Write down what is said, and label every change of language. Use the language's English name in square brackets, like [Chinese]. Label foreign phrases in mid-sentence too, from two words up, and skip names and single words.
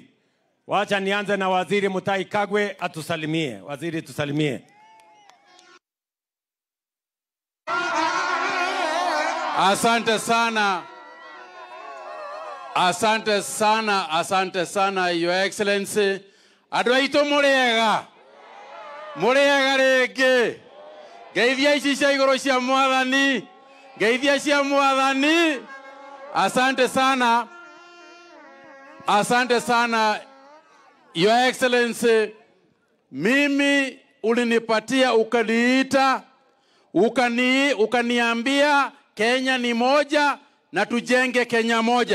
[Swahili] Wacha nianze na waziri Mutahi Kagwe atusalimie. Waziri, tusalimie. Asante sana. Asante sana, asante sana, [English] Your Excellency. [Kikuyu] Adwaito murega. Murega rege. Geithia ici cia iguru cia mwathani. Geithia cia mwathani. [Swahili] Asante sana. Asante sana, [English] Your Excellency. [Swahili] Mimi ulinipatia ukaniita, ukaniambia Kenya ni moja na tujenge Kenya moja.